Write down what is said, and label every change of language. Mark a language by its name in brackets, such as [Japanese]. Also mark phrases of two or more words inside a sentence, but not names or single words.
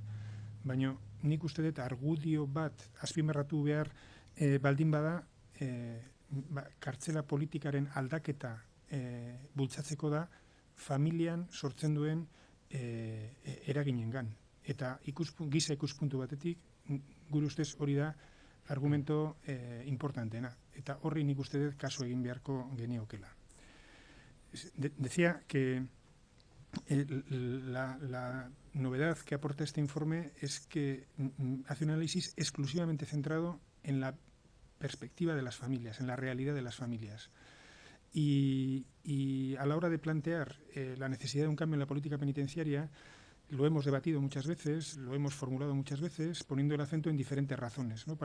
[Basque] Baina nik uste dut argudio bat azpimarratu behar baldin bada, kartzela politikaren aldaketa bultzatzeko da familian sortzen duen eraginengan. Eta giza ikuspuntu batetik, gure ustez hori da argumento importanteena. Eta horri nik uste dut kasu egin beharko geniokela. [Spanish] Decía que la novedad que aporta este informe es que hace un análisis exclusivamente centrado en la perspectiva de las familias, en la realidad de las familias. Y a la hora de plantear la necesidad de un cambio en la política penitenciaria, lo hemos debatido muchas veces, lo hemos formulado muchas veces, poniendo el acento en diferentes razones, ¿no?